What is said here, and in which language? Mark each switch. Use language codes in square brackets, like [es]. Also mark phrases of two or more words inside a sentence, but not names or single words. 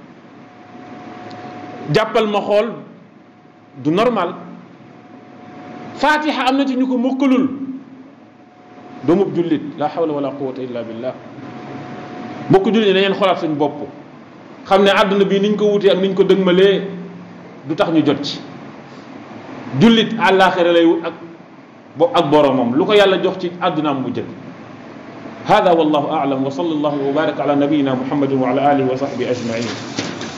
[wo] jàppal ma xool du normal fatiha am na ci ñu ko mokkalul doomub jullit [ar] لا حول ولا قوة إلا بالله [wo] mbokk jullit yi dañeen xoolaat suñ bopp xam ne àdduna bi niñ ko wutee ak niñ ko dëgmalee du tax ñu jot ci jullit àllaaxira lay wut ak boromam lu ko yàlla jox ci àddunaam mu jël [ar] هذا والله أعلم وصلى الله وبارك على نبينا محمد وعلى آله وصحبه أجمعين